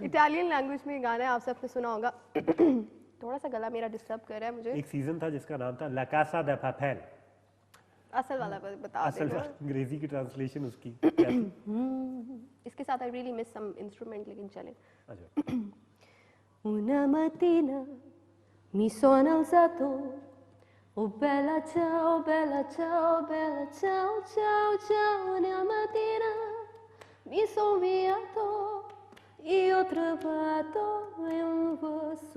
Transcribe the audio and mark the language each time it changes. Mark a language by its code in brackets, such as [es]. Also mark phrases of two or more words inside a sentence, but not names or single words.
[hi] इटालियन लैंग्वेज में गाना है, आप सबने सुना होगा। थोड़ा सा गला मेरा डिस्टर्ब कर रहा है मुझे। एक सीजन था जिसका नाम था ला कासा दे पापेल। असल वाला बता असल अंग्रेजी की ट्रांसलेशन उसकी क्या थी? इसके साथ [en] I really miss some instrument, [hi] लेकिन चले। अच्छा। [it] Una mattina mi sono alzato, oh bella ciao, bella ciao, bella ciao, ciao, ciao. Una mattina mi sono avviato e ho trovato un vaso.